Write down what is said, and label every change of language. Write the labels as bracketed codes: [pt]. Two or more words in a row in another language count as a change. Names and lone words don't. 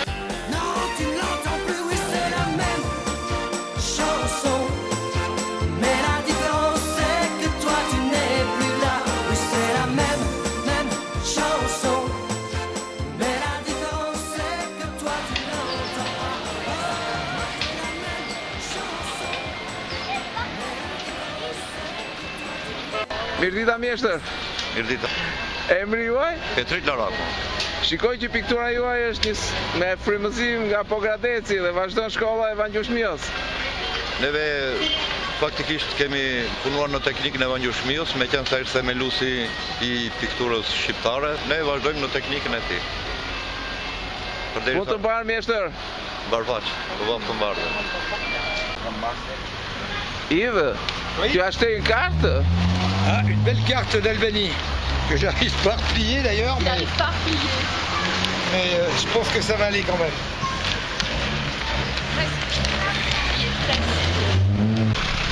[fr] Non, tu ne l'entends plus, oui, c'est la même chanson. Mais la différence, c'est que toi, tu n'es plus là. Oui, c'est la même chanson. Mais la différence, c'est que toi, tu n'entends pas. La même chanson. [sq] Mirdita mjeshtër. Mirdita. Emri juaj? Petrit Laraku. Shikoj që piktura juaj është me frymëzim nga Pogradeci dhe vazhdon shkolla e Vangjushmios. Neve faktikisht kemi punuar në teknikën e Vangjushmios, me qenë sa ishte themelusi i pikturës shqiptare, ne vazhdojmë në teknikën e tij. Ku të mbarë mjeshtër? Barvaq, po të mbarë. [fr] Yves, Oui. tu as acheté une carte? Ah, une belle carte d'Albanie, que j'arrive pas à replier d'ailleurs, Il n'arrive pas à plier. mais je pense que ça va aller quand même. Il est presque.